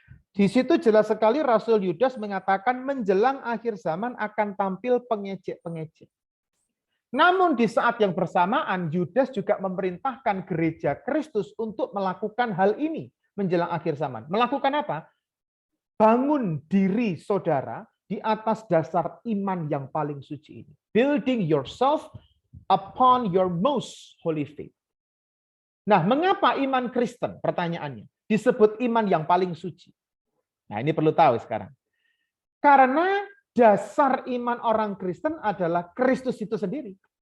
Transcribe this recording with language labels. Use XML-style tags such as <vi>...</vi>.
<id>Di situ jelas sekali Rasul Yudas mengatakan menjelang akhir zaman akan tampil pengejek-pengejek. Namun di saat yang bersamaan, Yudas juga memerintahkan gereja Kristus untuk melakukan hal ini menjelang akhir zaman. Melakukan apa? Bangun diri saudara di atas dasar iman yang paling suci ini.</id> <en>Building yourself upon your most holy faith.</en> <id>Nah, mengapa iman Kristen? Pertanyaannya. Disebut iman yang paling suci. Nah, ini perlu tahu sekarang. Karena dasar iman orang Kristen adalah Kristus itu sendiri.</id>